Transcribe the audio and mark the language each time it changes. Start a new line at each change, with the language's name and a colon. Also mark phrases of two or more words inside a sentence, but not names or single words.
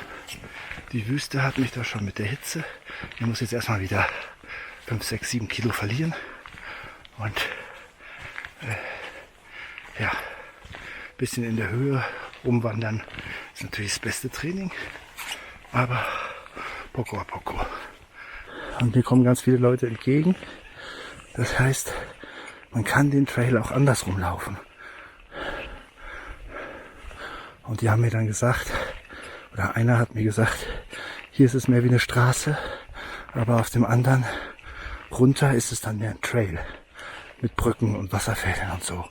German: Die Wüste hat mich da schon mit der Hitze. Ich muss jetzt erstmal wieder 5, 6, 7 Kilo verlieren. Und ja, ein bisschen in der Höhe rumwandern ist natürlich das beste Training, aber
Spanish: poco a poco.
German: Und mir kommen ganz viele Leute entgegen. Das heißt, man kann den Trail auch andersrum laufen. Und die haben mir dann gesagt, oder einer hat mir gesagt, hier ist es mehr wie eine Straße, aber auf dem anderen runter ist es dann mehr ein Trail mit Brücken und Wasserfällen und so.